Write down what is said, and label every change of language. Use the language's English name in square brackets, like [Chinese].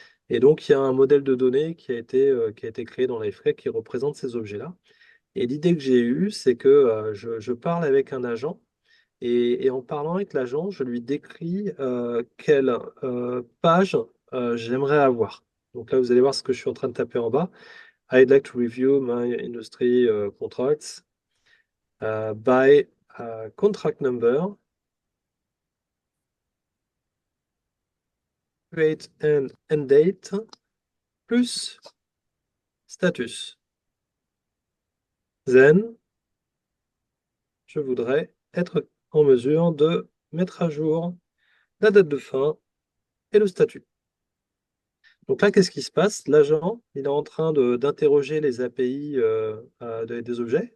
[French] Et donc, il y a un modèle de données qui a été créé dans l'iFrame qui représente ces objets-là. Et l'idée que j'ai eue, c'est que je parle avec un agent et en parlant avec l'agent, je lui décris quelle page j'aimerais avoir. Donc là, vous allez voir ce que je suis en train de taper en bas. [English] I'd like to review my industry contracts by contract number, create and end date, plus status. [French] Then, je voudrais être en mesure de mettre à jour la date de fin et le statut. Donc là, qu'est-ce qui se passe? L'agent, il est en train d'interroger les API des objets.